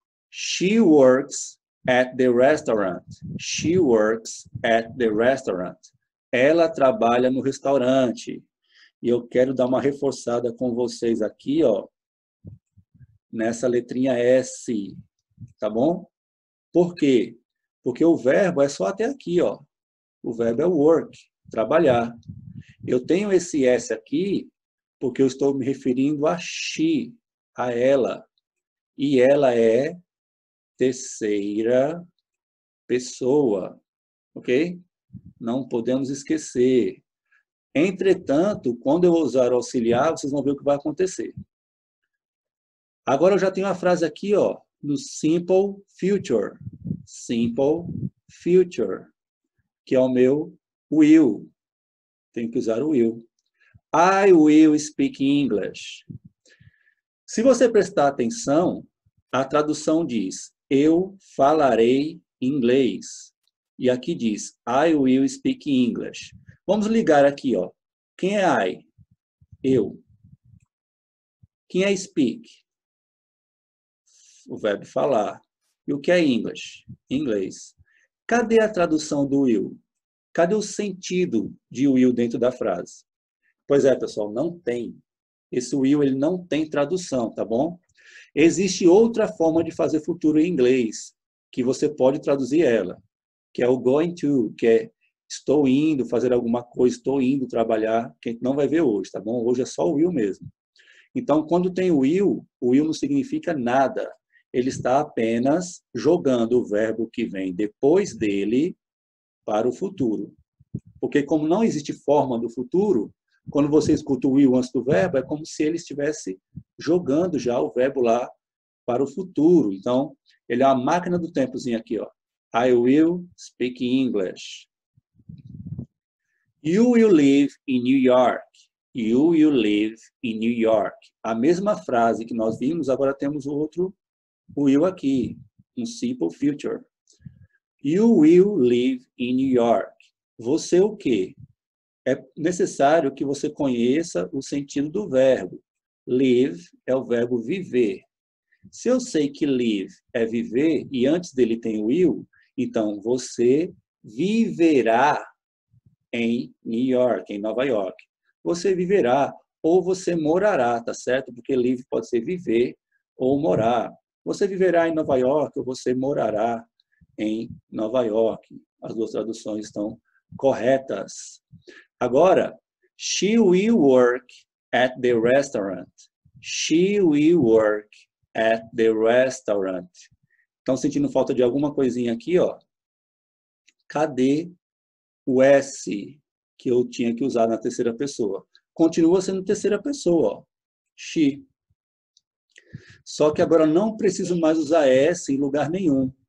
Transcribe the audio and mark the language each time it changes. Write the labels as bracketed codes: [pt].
[en] She works at the restaurant. She works at the restaurant. [pt] Ela trabalha no restaurante. E eu quero dar uma reforçada com vocês aqui, ó, nessa letrinha S, tá bom? Por quê? Porque o verbo é só até aqui, ó. O verbo é work, trabalhar. Eu tenho esse S aqui porque eu estou me referindo a she, a ela. E ela é terceira pessoa, ok? Não podemos esquecer. Entretanto, quando eu usar o auxiliar, vocês vão ver o que vai acontecer. Agora eu já tenho a frase aqui, ó, no simple future. Simple future, que é o meu will. Tenho que usar o will. [en] I will speak English. [pt] Se você prestar atenção, a tradução diz, eu falarei inglês. E aqui diz, [en] I will speak English. [pt] Vamos ligar aqui, ó. Quem é I? Eu. Quem é speak? O verbo falar. E o que é English? Inglês. Cadê a tradução do will? Cadê o sentido de will dentro da frase? Pois é, pessoal, não tem. Esse will ele não tem tradução, tá bom? Existe outra forma de fazer futuro em inglês, que você pode traduzir ela, que é o going to, que é estou indo fazer alguma coisa, estou indo trabalhar, que a gente não vai ver hoje, tá bom? Hoje é só o will mesmo. Então, quando tem o will não significa nada. Ele está apenas jogando o verbo que vem depois dele para o futuro. Porque como não existe forma do futuro, quando você escuta o will antes do verbo, é como se ele estivesse jogando já o verbo lá para o futuro. Então, ele é uma máquina do tempozinho aqui, ó. [en] I will speak English. You will live in New York. You will live in New York. [pt] A mesma frase que nós vimos, agora temos outro will aqui, um simple future. [en] You will live in New York. [pt] Você o quê? É necessário que você conheça o sentido do verbo. Live é o verbo viver. Se eu sei que live é viver e antes dele tem will, então você viverá em New York, em Nova York. Você viverá ou você morará, tá certo? Porque live pode ser viver ou morar. Você viverá em Nova York ou você morará em Nova York. As duas traduções estão corretas. Agora, [en] she will work at the restaurant. She will work at the restaurant. [pt] Estão sentindo falta de alguma coisinha aqui, ó? Cadê o S que eu tinha que usar na terceira pessoa? Continua sendo terceira pessoa, ó. She. Só que agora não preciso mais usar S em lugar nenhum.